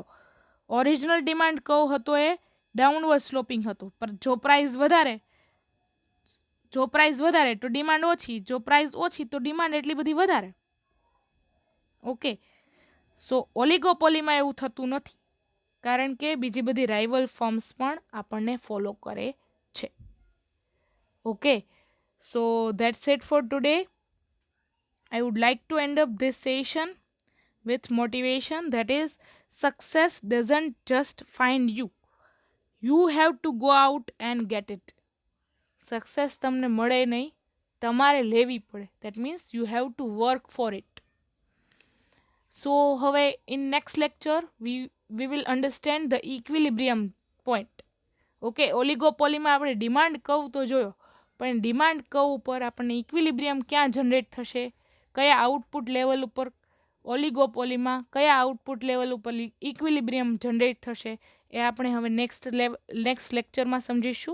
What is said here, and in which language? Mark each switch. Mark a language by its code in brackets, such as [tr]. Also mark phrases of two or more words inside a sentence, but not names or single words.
[en] original demand curve [gu] હતો એ [en] downward sloping [gu] હતું, પણ જો પ્રાઇસ વધારે તો ડિમાન્ડ ઓછી, જો પ્રાઇસ ઓછી તો ડિમાન્ડ એટલી બધી વધારે. [en] okay, so [gu] ઓલિગોપોલીમાં એવું થતું નથી, કારણ કે બીજી બધી [en] rival firms [gu] પણ આપણને ફોલો કરે છે. [en] Okay, so that's it for today. I would like to end up this session with motivation, that is, success doesn't just find you. You have to go out and get it. [gu] Success તમને મળે નહીં, તમારે લેવી પડે. [en] That means you have to work for it. So હવે in next lecture we will understand the equilibrium point. [gu] ઓકે, ઓલિગોપોલીમાં આપણે [en] demand curve [gu] તો જોયો, પણ [en] demand curve [gu] ઉપર આપણને ઇક્વિલિબ્રિયમ ક્યાં જનરેટ થશે, કયા [en] output level [gu] ઉપર ઓલિગોપોલીમાં કયા [en] output level [gu] ઉપર ઇક્વિલિબ્રિયમ જનરેટ થશે, એ આપણે હવે [en] next lectureમાં [gu] સમજીશું.